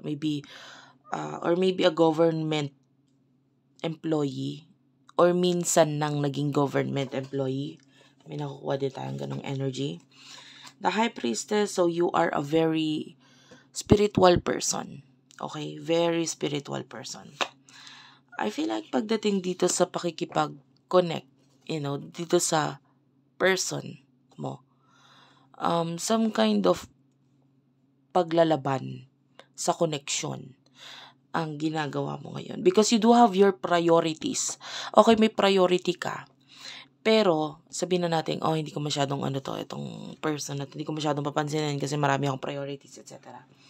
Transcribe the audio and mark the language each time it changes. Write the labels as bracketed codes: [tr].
[en] Maybe, or maybe a government employee. [tl] Or minsan nang naging [en] government employee. [tl] May nakukuha din tayong ganong energy. [en] The High Priestess, so you are a very spiritual person. Okay? Very spiritual person. I feel like [tl] pagdating dito sa pakikipag-connect, dito sa person mo, [en] some kind of [tl] paglalaban sa connection ang ginagawa mo ngayon. [en] Because you do have your priorities. Okay, [tl] may priority ka. Pero, sabihin na natin, hindi ko masyadong itong person na hindi ko masyadong papansinin kasi marami akong priorities, etc.